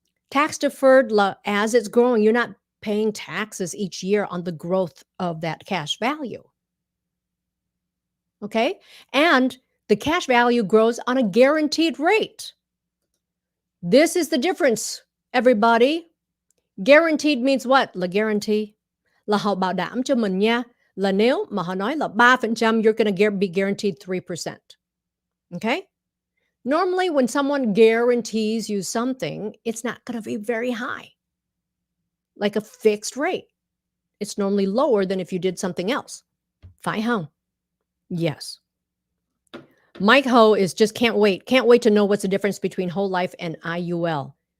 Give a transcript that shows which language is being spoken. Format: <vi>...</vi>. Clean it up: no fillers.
<en>Tax-deferred, as it's growing, you're not paying taxes each year on the growth of that cash value. Okay? And the cash value grows on a guaranteed rate. This is the difference, everybody. Guaranteed means what? Là guarantee.</en> <vi>Là họ bảo đảm cho mình nha. Là nếu mà họ nói là 3%,</vi> <en>you're going to be guaranteed 3%. Okay? Normally, when someone guarantees you something, it's not going to be very high. Like a fixed rate. It's normally lower than if you did something else.</en> <vi>Phải không?</vi> <en>Yes. Mike Ho is just can't wait to know what's the difference between whole life and IUL.</en>